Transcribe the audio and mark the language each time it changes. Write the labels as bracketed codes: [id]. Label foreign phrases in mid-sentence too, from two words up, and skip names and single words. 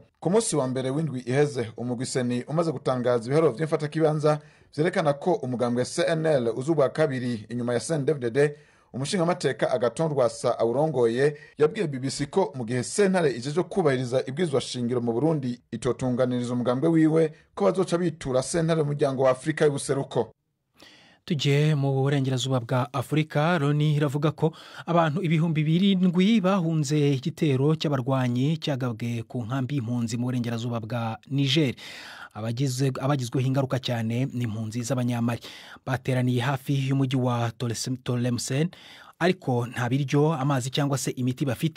[rn] Ku munsi wa mbere w'indwi iheze umugwi seni umaze gutangaza ibiharuro by'imfata kibanza vyerekana ko umugambwe CNL uzubwa kabiri inyuma ya CNDD-FDD. Umushinga amateka Agathon awurongoye yabwiye BBC ko mu gihe sentare ijeje kubahiriza ibwirizwa shingiro mu Burundi itotunganiriza umugambwe wiwe ko bazoca bitura sentare y'umuryango wa Afrika y'ubuseruko. [rw] Tujye mu burengerazuba bwa Afurika, Loni iravuga ko abantu 7,000 bahunze igitero cy'abarwanyi cyagabwe ku nkambi y'impunzi mu burengerazuba bwa Niger. Abagizweho ingaruka cyane n'impunzi z'abanyamali bateraniye hafi y'umujyi wa Tlemcen, ariko nta biryo, amazi cyangwa se imiti bafite.